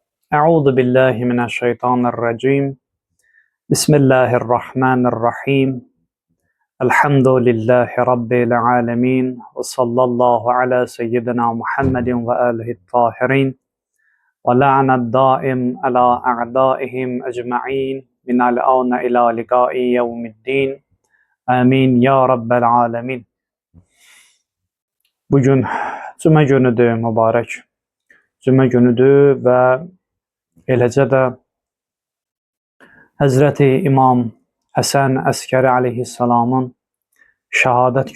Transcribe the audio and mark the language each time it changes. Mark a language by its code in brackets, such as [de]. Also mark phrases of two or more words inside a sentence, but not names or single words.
[ar] أعوذ بالله من الشيطان الرجيم. بسم الله الرحمن الرحيم. الحمد لله رب العالمين وصلى الله على سيدنا محمد وآله الطاهرين. واللعنة الدائمة على أعدائهم أجمعين من الآن إلى لقاء يوم الدين. آمين يا رب العالمين. [az] Bugün cümə günüdür, mübarək. Cümə günüdür və eləcə də Həzrəti İmam Həsən Əskəri əleyhissalamın şəhadət